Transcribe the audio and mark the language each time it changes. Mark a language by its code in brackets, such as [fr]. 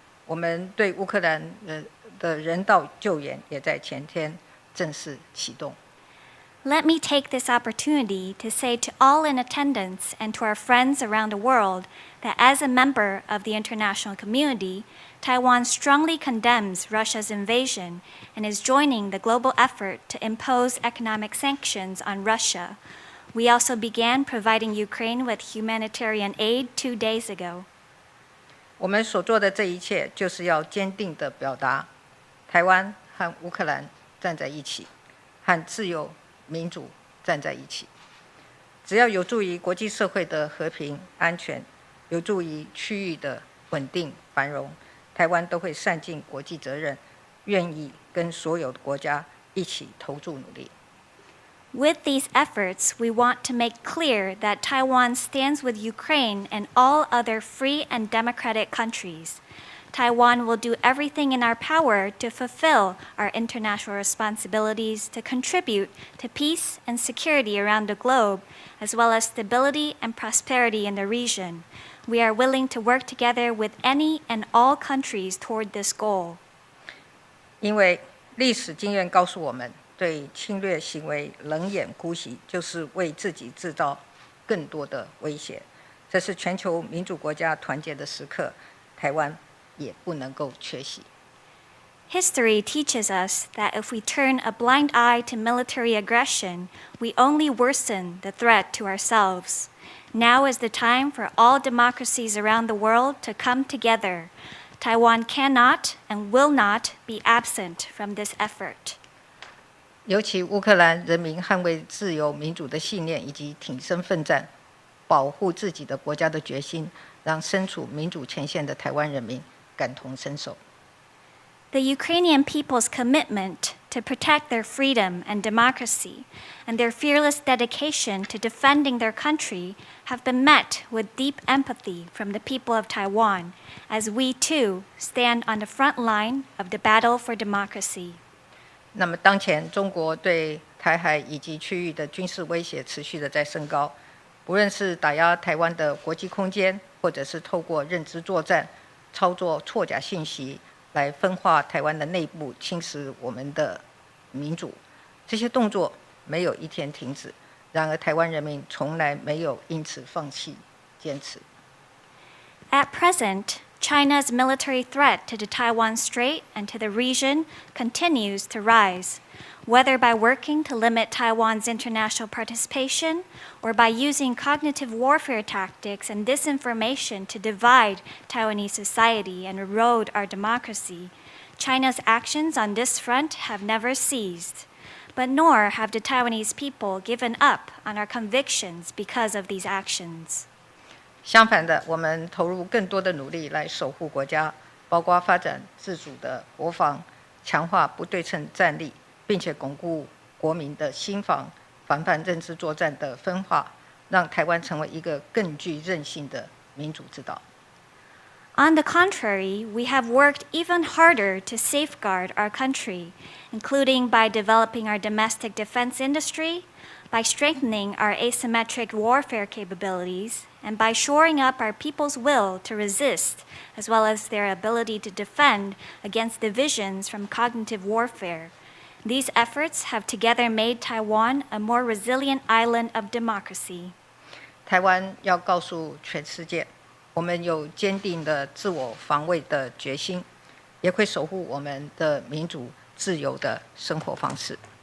[zh] 我们对乌克兰的人道救援也在前天正式启动。 [en] Let me take this opportunity to say to all in attendance and to our friends around the world that as a member of the international community, Taiwan strongly condemns Russia's invasion and is joining the global effort to impose economic sanctions on Russia. We also began providing Ukraine with humanitarian aid 2 days ago. [zh] 我们所做的这一切，就是要坚定地表达，台湾和乌克兰站在一起，和自由民主站在一起。只要有助于国际社会的和平安全，有助于区域的稳定繁荣，台湾都会善尽国际责任，愿意跟所有的国家一起投注努力。 [en] With these efforts, we want to make clear that Taiwan stands with Ukraine and all other free and democratic countries. Taiwan will do everything in our power to fulfill our international responsibilities to contribute to peace and security around the globe, as well as stability and prosperity in the region. We are willing to work together with any and all countries toward this goal. [zh] 因为历史经验告诉我们，对侵略行为冷眼姑息，就是为自己制造更多的威胁。这是全球民主国家团结的时刻，台湾也不能够缺席。 [en] History teaches us that if we turn a blind eye to military aggression, we only worsen the threat to ourselves. Now is the time for all democracies around the world to come together. Taiwan cannot and will not be absent from this effort. [zh] 尤其乌克兰人民捍卫自由民主的信念以及挺身奋战、保护自己的国家的决心，让身处民主前线的台湾人民感同身受。 [en] The Ukrainian people's commitment to protect their freedom and democracy and their fearless dedication to defending their country have been met with deep empathy from the people of Taiwan, as we too stand on the front line of the battle for democracy. [zh] 那么，当前中国对台海以及区域的军事威胁持续的在升高，不论是打压台湾的国际空间，或者是透过认知作战、操作错假信息来分化台湾的内部，侵蚀我们的民主，这些动作没有一天停止。然而，台湾人民从来没有因此放弃坚持。 [en] At present, China's military threat to the Taiwan Strait and to the region continues to rise, whether by working to limit Taiwan's international participation or by using cognitive warfare tactics and disinformation to divide Taiwanese society and erode our democracy. China's actions on this front have never ceased, but nor have the Taiwanese people given up on our convictions because of these actions. [zh] 相反的，我们投入更多的努力来守护国家，包括发展自主的国防，强化不对称战力，并且巩固国民的心防，防范认知作战的分化，让台湾成为一个更具韧性的民主之岛。 [en] On the contrary, we have worked even harder to safeguard our country, including by developing our domestic defense industry, by strengthening our asymmetric warfare capabilities, and by shoring up our people's will to resist, as well as their ability to defend against divisions from cognitive warfare. These efforts have together made Taiwan a more resilient island of democracy. [zh] 台湾要告诉全世界，我们有坚定的自我防卫的决心，也会守护我们的民主自由的生活方式。